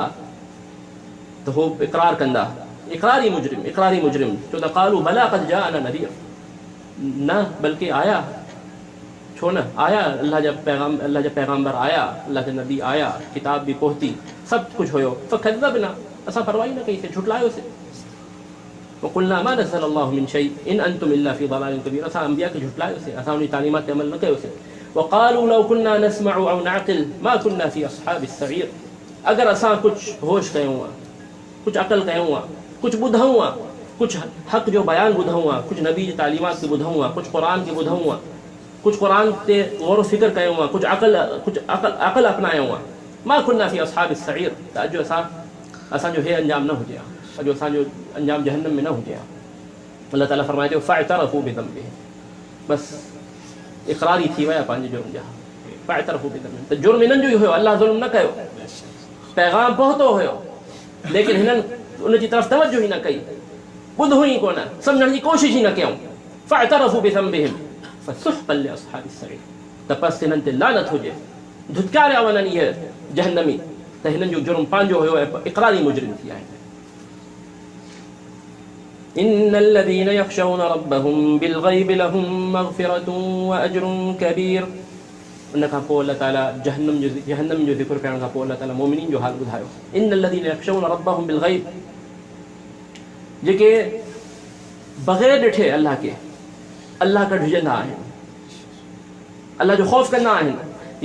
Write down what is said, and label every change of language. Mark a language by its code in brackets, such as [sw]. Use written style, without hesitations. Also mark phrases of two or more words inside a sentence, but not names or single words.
[sd] त हो इक़रार कंदा, इक़रारी मुजरिम छो त [ar] قالوا بلى قد جاءنا نذير, [sd] न बल्कि आया, छो न आया, अल्लाह जा पैगाम्बर आया, अल्लाह जा नबी आया, किताब बि पहुती, सभु कुझु हुयो। फ़कज़्ज़बना, असां परवाही न कईसीं, झुटलायोसीं। [ar] وقلنا ما نزل الله من شيء إن أنتم إلا في ضلال كبير, [sd] असां अंबिया खे झुटलायोसीं, असां उन तालीमात ते अमल न कयोसीं। [ar] وقالوا لو كنا نسمع أو نعقل ما كنا في أصحاب السعير, [sd] अगरि असां कुझु होश कयूं आहे, कुझु अक़ल कयूं आहे, कुझु ॿुधूं आहे, कुझु हक़ जो बयानु ॿुधूं आहे, कुझु नबी जी तालीमात खे ॿुधूं आहे, कुझु क़ुरान खे ॿुधूं आहे, कुझु क़ुरान ते गौर फ़िक्र कयूं आहे, कुझु अक़ल अपनायूं आहे, [ar] ما كنا في أصحاب السعير, [sd] त अॼु असांजो हे अंजाम न हुजे हा, अॼु असांजो अंजाम जहन्नम में न हुजे हा। अल्लाह ताला फरमाए थो [ar] فاعترفوا بذنبهم, [sd] बसि इक़रारी थी विया पंहिंजे जुर्म जा। [ar] فاعترفوا بذنبهم, [sd] त जुर्म इन्हनि जो ई हुयो, अल्लाह ज़ुल्म न कयो, पैगाम पहुतो हुयो, लेकिन हिननि उनजी तरफ़ तवज्जो ई न कई, ॿुधो ई कोन, सम्झण जी कोशिश ई न कयूं। [ar] فاعترفوا بذنبهم فسحقا لأصحاب السعير, [sd] त बसि हिननि ते लानत हुजे, धुतकारिया वञनि इहे जहन्नमी, त हिननि जो जुर्म पंहिंजो हुयो ऐं इक़रारी मुजरिम थी आहिनि। [ar] إن الذين يخشون ربهم بالغيب لهم مغفرة وأجر كبير. [sd] उन खां पोइ अल्लाह ताला जहन्नम जो ज़िक्र करण खां पोइ अल्लाह ताला मोमिनीन जो हाल ॿुधायो। [ar] إن الذين يخشون ربهم بالغيب, [sd] जेके बग़ैर ॾिठे अल्लाह खे ढुजंदा आहिनि, अल्लाह जो ख़ौफ़ कंदा आहिनि।